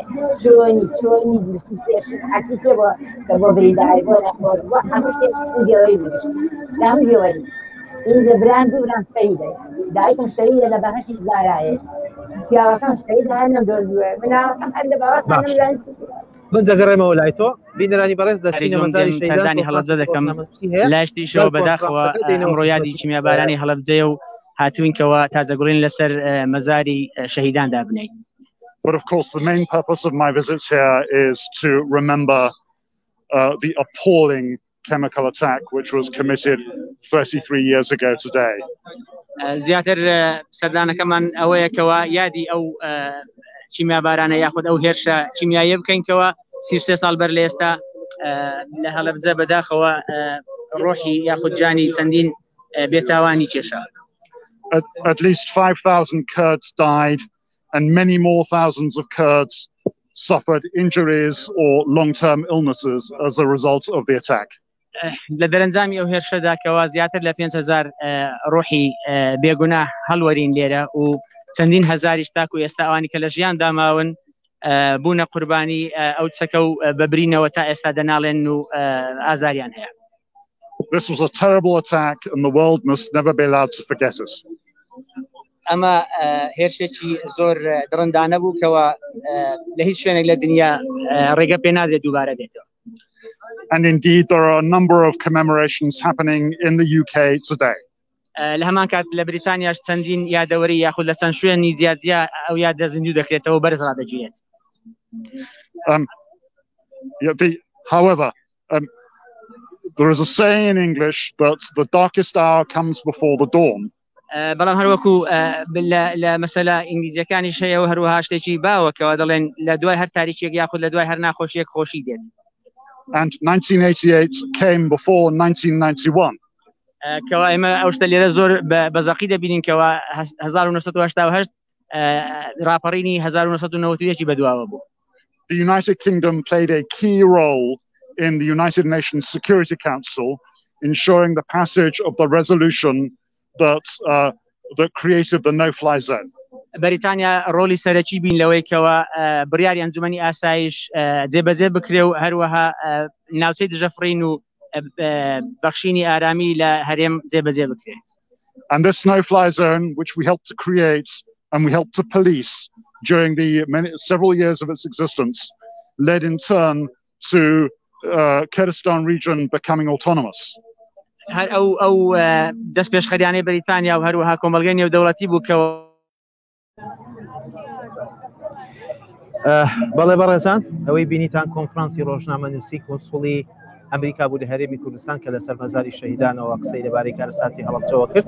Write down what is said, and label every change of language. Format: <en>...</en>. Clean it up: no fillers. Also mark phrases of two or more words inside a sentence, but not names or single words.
<ckb>چۆنی حەقی پێ بۆ کە بۆ برینداری بۆ نەخۆر بۆ هەموو شتێک گێوەری بگشت لە هەموو گێوەری اینجا برام دوورام شەیدە دایکم شەیدە لە بەهەشی زارایە پیاوەکەم شەیدە هەر نەمدۆزووە مناوەکەم هەر لە باوەڕ من دەگەڕێمەوە لای تۆ بینەرانی بەڕێز دەچینە مەزاری شەیدانی هەڵەبجە دەکەم لاشتیشەوە بەداخەوە ئەمڕۆ یادی کیمیابارانی هەڵەبجەیە و هاتوینکەوە تازەگوڵین لەسەر مەزاری شەهیداندا بنەیت.</ckb> <en>But of course, the main purpose of my visits here is to remember the appalling chemical attack which was committed 33 years ago today.</en> <ckb>زیاتر سەردانەکەمان ئەوەیەکەوە یادی ئەو کیمیابارانە یاخود ئەو هێرشە کیمیایە بکەینکەوە 33 ساڵ بەر لە ئێستا لە هەڵەبجە بەداخەوە ڕۆحی یاخود جانی چەندین بێتاوانی کێشا.</ckb> <en>At least 5,000 Kurds died and many more thousands of Kurds suffered injuries or long-term illnesses as a result of the attack.</en> <ckb>لە دەرەنجامی ئەو هێرشەدا کەوا زیاتر لە 5,000 ڕۆحی بێگوناه هەڵوەرین لێرە و چەندین هەزاریش تاکو ئێستا ئەوانی کە لە ژیان داماون بوونە قوربانی ئەو چەکە و بەبرینەوە تا ئێستا دەناڵێن و ئازاریان هەیە.</ckb> <en>This was a terrible attack and the world must never be allowed to forget us.</en> <ckb>ئەمە هێرشێکی زۆر دڕندانە بوو کەوە لە هیچ شوێنێک لە دنیا ڕێگە پێ نادرێت دووبارە بێتەوە.</ckb> <en>And indeed there are a number of commemorations happening in the UK today.</en> <ckb>لە هەمان کات لە بریتانیاش چەندین یادەوەری یاخود لە چەند شوێنی جیاجیا ئەو یادە زیندوو دەکرێتەوە بەرز ڕادەگیرێت.</ckb> <en>However, there is a saying in English that the darkest hour comes before the dawn.</en> <ckb>بەڵام هەروەکو لە مەسەلە ئینگلیزیەکانی شەیە و هەروەها شتێکی باوەکەوە دەڵێن لە دوای هەر تاریکێک یاخود لە دوای هەر ناخۆشیەک خۆشی دێت.</ckb> <en>And 1988 came before 1991.</en> <ckb>کەوا ئێمە ئەو شتە لێرە زۆر بەزەقی دەبینینکەوە 1988 راپەڕینی 1991 بەدواوە بوو.</ckb> <en>The United Kingdom played a key role in the United Nations Security Council, ensuring the passage of the resolution that created the no-fly zone.</en> <ckb>بەریتانیا ڕۆلی سەرەکی بین لەوەی کەەوە بڕیاری ئەنجومەنی ئاسایش جێبەجێ بکرێ و هەروەها ناوچەی دژەفڕین و بەخشینی ئارامی لە هەرێم جێبەجێ بکرێ.</ckb> <en>And this no-fly zone, which we helped to create and we helped to police during the several years of its existence, led in turn to Kurdistan region becoming autonomous.</en> <ckb>هەر ئەو دەست پێشخەریانەی بەریتانیا و هەروەها کۆمەڵگەی نێودەوڵەتی بوو کەەوە بەڵێ بەڕێزان ئەوەی بینیتان کۆنفرانسی ڕۆژنامەنووسی کۆنسوڵی ئەمریکا بوو لە هەرێمی کوردستان کە لەسەر مەزاری شەهیدانەوە قسەی لەبارەی کارەساتی هەڵەبجەوە کرد.</ckb>